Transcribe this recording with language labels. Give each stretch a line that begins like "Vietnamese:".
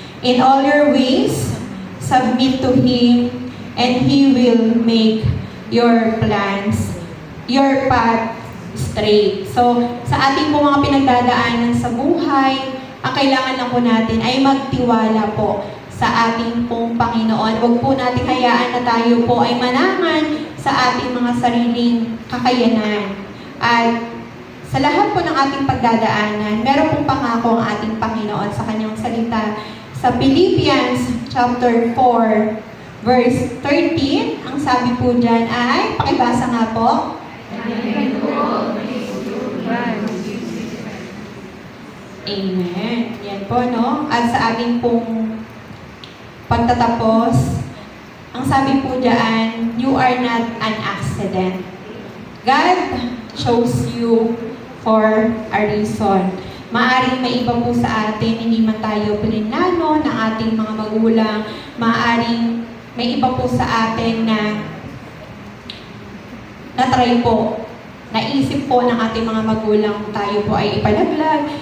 English: In all your ways, submit to Him, and He will make your plans, your path straight."
Filipino: So, sa ating po mga pinagdadaanan sa buhay, ang kailangan lang po natin ay magtiwala po sa ating pong Panginoon. Huwag po natin hayaan na tayo po ay manangan sa ating mga sariling kakayanan. At sa lahat po ng ating pagdadaanan, meron pong pangako ang ating Panginoon sa kanyang salita. Sa Philippians chapter 4, verse 13, ang sabi po dyan ay, pakibasa nga po. Amen. Yan po, no? At sa ating pong pagtatapos, ang sabi po dyan,
English: you are not an accident. God chose you for a reason.
Filipino: Maaring may iba po sa atin, hindi man tayo pininlano ng ating mga magulang. Maaring may iba po sa atin na na-try po, naisip po ng ating mga magulang tayo po ay ipalaglag.